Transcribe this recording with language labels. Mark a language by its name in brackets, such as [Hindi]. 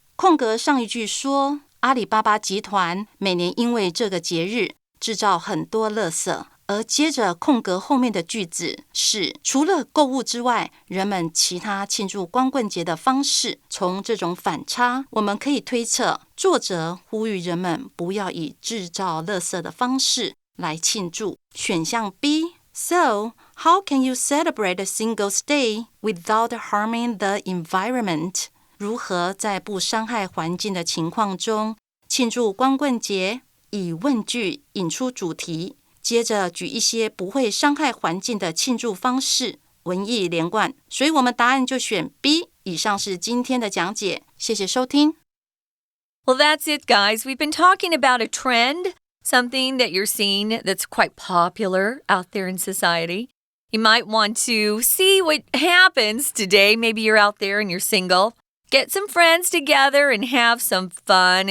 [Chinese] 空格上一句说，阿里巴巴集团每年因为这个节日制造很多垃圾，而接着空格后面的句子是除了购物之外，人们其他庆祝光棍节的方式。从这种反差，我们可以推测作者呼吁人们不要以制造垃圾的方式来庆祝。选项 [English] B So, how can you celebrate a Singles Day without harming the environment? [Chinese] 如何在不伤害环境的情况中庆祝光棍节？以问句引出主题，接着举一些不会伤害环境的庆祝方式，文意连贯，所以我们答案就选 B。以上是今天的讲解，谢谢收听。 [English] Well, that's it, guys. We've been talking about a trend, something that you're seeing that's quite popular out there in society. You might want to see what happens today. Maybe you're out there and you're single. Get some friends together and have some fun.